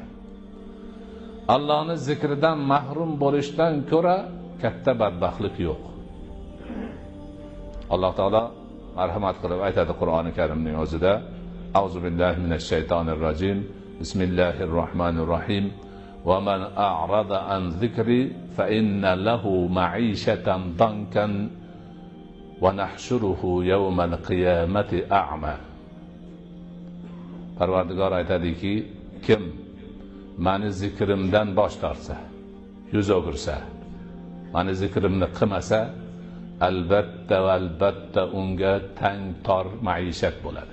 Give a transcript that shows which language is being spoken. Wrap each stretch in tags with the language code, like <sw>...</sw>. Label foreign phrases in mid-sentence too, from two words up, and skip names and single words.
<uz>Allohni zikridan mahrum bo'lishdan ko'ra katta badbaxtlik yo'q. Alloh taolo marhamat qilib aytadi Qur'oni Karimning o'zida:</uz> <ar>أعوذ بالله من الشيطان الرجيم. بسم الله الرحمن الرحيم. ومن أعرض عن ذكري فإن له معيشة ضنكا ونحشره يوم القيامة أعمى.</ar> <uz>Parvardigor aytadiki, kim meni zikrimdan bosh tortsa, yuz o'girsa, meni zikrimni qilmasa, albatta unga tang tor maishat bo'ladi.</uz>